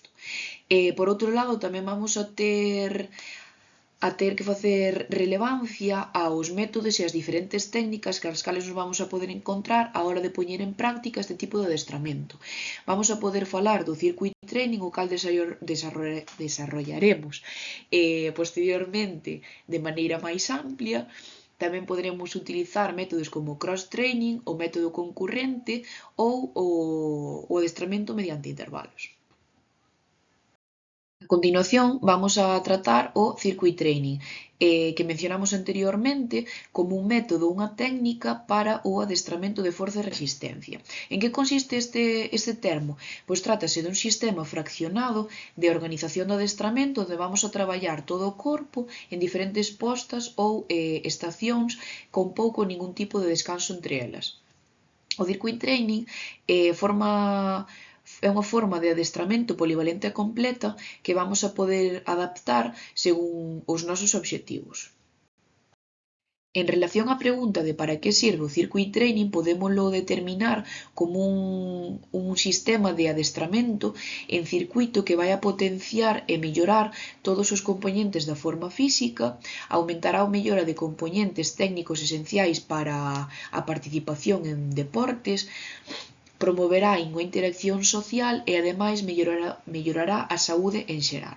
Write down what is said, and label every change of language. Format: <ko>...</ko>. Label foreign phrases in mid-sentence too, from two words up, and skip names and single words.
<gl>Por outro lado, tamén vamos a ter que facer relevancia aos métodos e ás diferentes técnicas que as cales nos vamos a poder encontrar á hora de poñer en práctica este tipo de adestramento. Vamos a poder falar do</gl> <en>Circuit Training,</en> <gl>o cal desarrollaremos posteriormente de maneira máis amplia. Tamén poderemos utilizar métodos como cross-training, o método concurrente ou o adestramento mediante intervalos. A continuación vamos a tratar o</gl> <en>circuit training,</en> <gl>que mencionamos anteriormente como un método, unha técnica para o adestramento de forza e resistencia. En que consiste este termo? Pois trátase dun sistema fraccionado de organización do adestramento onde vamos a traballar todo o corpo en diferentes postas ou estacións con pouco ou ningún tipo de descanso entre elas. O</gl> <en>circuit training</en> <gl>é unha forma de adestramento polivalente e completa que vamos a poder adaptar según os nosos obxectivos. En relación á pregunta de para que sirve o</gl> <en>circuit training,</en> <gl>podémolo determinar como un sistema de adestramento en circuito que vai a potenciar e mellorar todos os compoñentes da forma física, aumentará a mellora de compoñentes técnicos esenciais para a participación en deportes, promoverá unha interacción social e ademais mellorará a saúde en xeral.</gl>